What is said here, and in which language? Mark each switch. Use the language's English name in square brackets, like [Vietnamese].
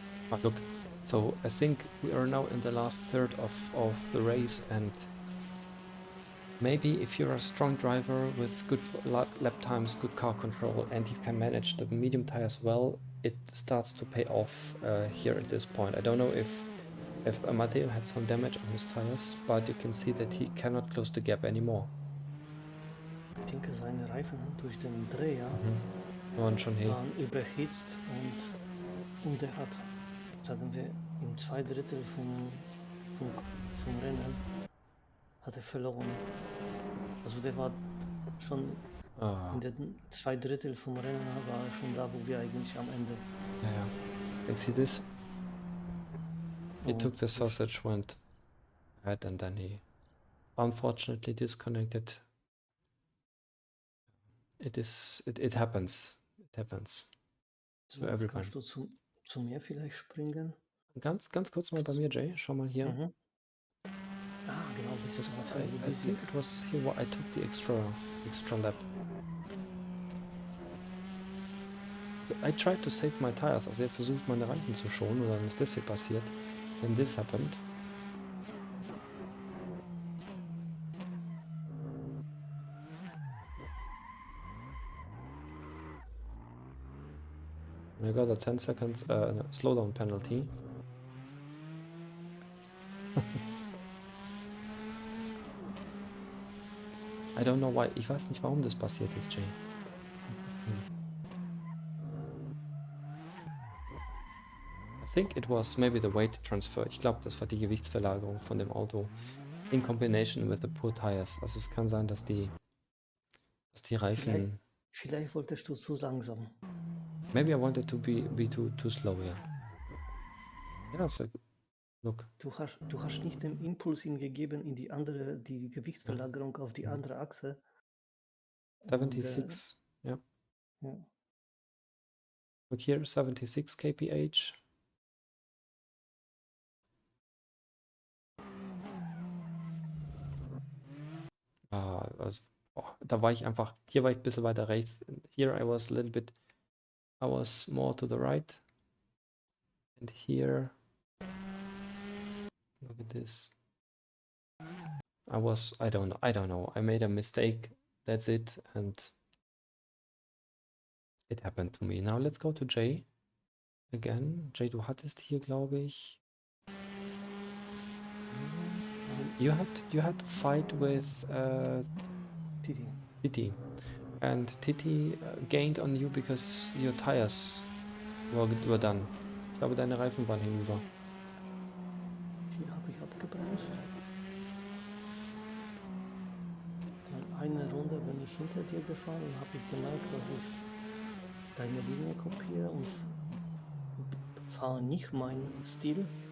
[English] Ah, look, so I think we are now in the last third of the race, and maybe if you're a strong driver with good lap times, good car control, and you can manage the medium tires well, it starts to pay off here at this point. I don't know if Matteo had some damage on his tires, but you can see that he cannot close the gap anymore. [German] Ich denke, seine Reifen durch den Dreher Und schon hier. waren überhitzt und er hat, sagen wir, im 2/3 vom Rennen hat er verloren. Also der war schon in den 2/3 vom Rennen, war er schon da, wo wir eigentlich am Ende. [English] Yeah. And see this? He took the sausage, went ahead, and then he unfortunately disconnected. It happens. It happens. So, everyone. [German] kannst du zu mir vielleicht springen? Ganz kurz mal bei mir, Jay. Schau mal hier. Ah, genau, das ist [English] I think it was here where I took the extra lap. I tried to save my tires. [German] Also ich habe versucht, meine Reifen zu schonen, und dann ist das hier passiert. [English] Then this happened. I got a 10 seconds slowdown penalty. I don't know why. [German] Ich weiß nicht, warum das passiert ist, Jay. [English] I think it was maybe the weight transfer. [German] Ich glaube, das war die Gewichtsverlagerung von dem Auto [English] in combination with the poor tires. [German] Also es kann sein, dass die Reifen... Vielleicht wolltest du zu langsam. [English] Maybe I wanted to be too slow, yeah. Yeah, so look. [German] Du hast nicht den Impuls ihm gegeben in die Gewichtsverlagerung auf die andere Achse. [English] 76, yeah. Look here, 76 kph. [German] Also, da war ich einfach, hier war ich ein bisschen weiter rechts. [English] Here I was more to the right. And here, look at this. I don't know. I made a mistake. That's it. And it happened to me. Now let's go to Jay again. [German] Jay, du hattest hier, glaube ich. [English] You had to fight with Titi. And Titi gained on you because your tires were done. [German] Ich glaube, deine Reifen waren hinüber. Hier habe ich abgebremst. Dann eine Runde bin ich hinter dir gefahren und habe ich gemerkt, dass ich deine Linie kopiere und fahre nicht meinen Stil.